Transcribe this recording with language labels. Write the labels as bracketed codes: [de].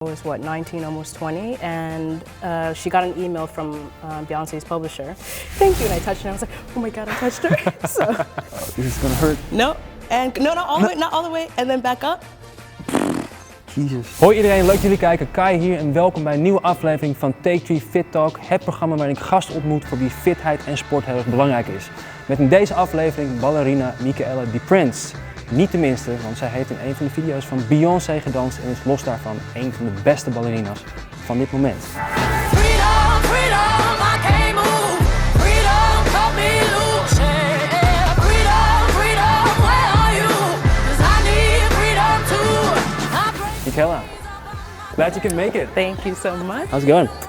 [en] I was 19, almost 20, and she got an email from Beyoncé's publisher. Thank you, and I touched her, and I was like, oh my God, I touched her. So, This is gonna hurt. no, and no, all the way, not all the way, and then back up. Jesus. [nl] Hoi iedereen, leuk dat jullie kijken. Kai hier en welkom bij een nieuwe aflevering van Take 3 Fit Talk. Het programma waarin ik gasten ontmoet voor wie fitheid en sport heel erg belangrijk is. Met in deze aflevering ballerina MICHAELA DEPRINCE. Niet de minste, want zij heeft in een van de video's van Beyoncé gedanst en is los daarvan een van de beste ballerina's van dit moment. [en] Freedom, freedom, I can't move. Freedom, cut me loose. Yeah. Freedom, freedom, where are you? 'Cause I need freedom too. MICHAELA, glad you can make it. Thank you so much. How's it going?